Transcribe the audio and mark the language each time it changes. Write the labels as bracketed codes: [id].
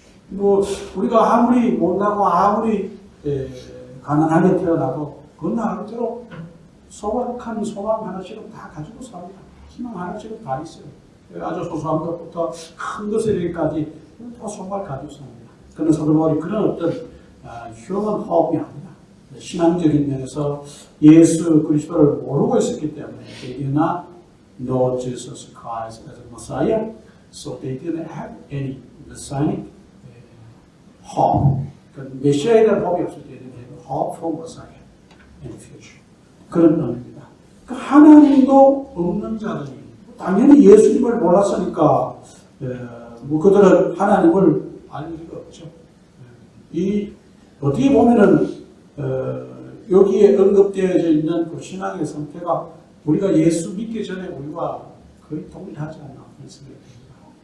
[ko] 뭐 우리가 아무리 못나고 아무리 가난하게 태어나도 그 나름대로 소박한 소망 하나씩은 다 가지고 삽니다. 희망 하나씩은 다 있어요. 아주 소소한 것부터 큰 것에 이르기까지 다 소망을 가지고 삽니다. 그런 사도 바울이 그런 어떤 휴먼 호흡이 아니라 신앙적인 면에서 예수 그리스도를 모르고 있었기 때문에 [en] they did not know Jesus Christ as a Messiah, so they didn't have any messianic hope. [ko] 메시아에 대한 호흡이 없을 때 [en] hope for Messiah in the future. [ko] 그런 의미입니다. 하나님도 없는 자들이 당연히 예수님을 몰랐으니까 뭐 그들은 하나님을 알 리가 없죠. 이 어떻게 보면은 여기에 언급되어져 있는 그 신앙의 상태가 우리가 예수 믿기 전에 우리가 거의 동일하지 않나 그런 생각이 듭니다.